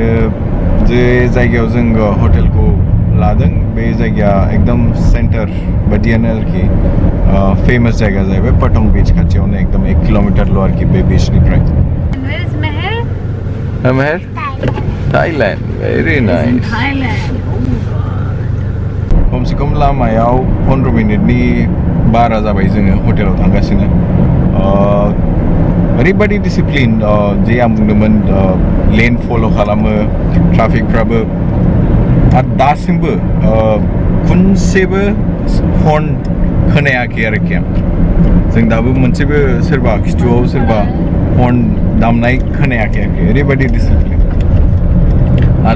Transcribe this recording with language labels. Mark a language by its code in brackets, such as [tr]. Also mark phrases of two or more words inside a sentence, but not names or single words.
[brx] जे जायगायाव जों हटेलखौ लादों बे जायगाया एकदम सेन्टार बादियानो आरोखि फेमास जायगा जाहैबाय पटं बीच खाथियावनो एकदम 1 किलोमिटारल' आरोखि बे बीचनिफ्राय Meher? [en] Thailand. Very nice. Thailand. [brx] खमसे खम लामायाव 15 मिनिटनि बारा जाबाय जोङो हटेलाव थांगासिनो ओरैबायदि डिसिप्लिन जे आं बुंदोंमोन [en] lane follow' [brx] खालामो ट्राफिकफ्राबो आरो दासिमबो खनसेबो हर्न खोनायाखै आरोखि आं जों दाबो मोनसेबो सोरबा खिथुआव सोरबा हर्न दामनाय खोनायाखै ओरैबायदि डिसिप्लिन